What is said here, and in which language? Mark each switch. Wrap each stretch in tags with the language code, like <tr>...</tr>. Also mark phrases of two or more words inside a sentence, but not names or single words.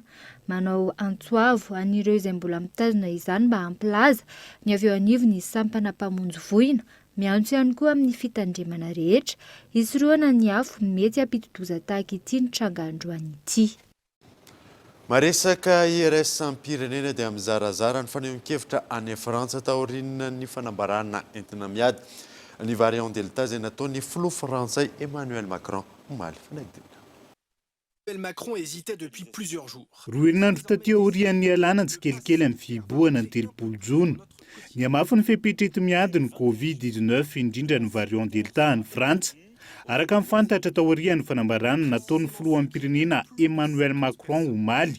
<mg>Manao antsoavo an'ireo izay mbola mitazona izany mba hampilaza ny avy eo anivo ny sampana mpamonjy voina, miantso ihany koa amin'ny fitandremana rehetra hisoroana ny afo mety hampidi-doza tahaka ity ny tranga androany ity. Maresaka IRS am-pirenena dia mizarazara ny fanehoan-kevitra any Frantsa taoriana ny fanambarana entina miady ny</mg> <fr>variant delta</fr> <mg>izay nataon'ny filoha frantsay Emmanuel Macron omaly fanagidina.</mg> <fr>Macron hésitait depuis plusieurs jours.</fr> <mg>Roa herinandro taty aorian'ny alana tsikelikely amin'ny fibohana ny 3 jona. Ny hamafy ny fepetrety miady ny Covid-19 indrindra ny</mg> <fr>variant delta</fr> <mg>any Frantsa. Araka mifantatra taorian'ny fanambarana nataon'ny filoha am-pirenena Emmanuel Macron omaly.</mg>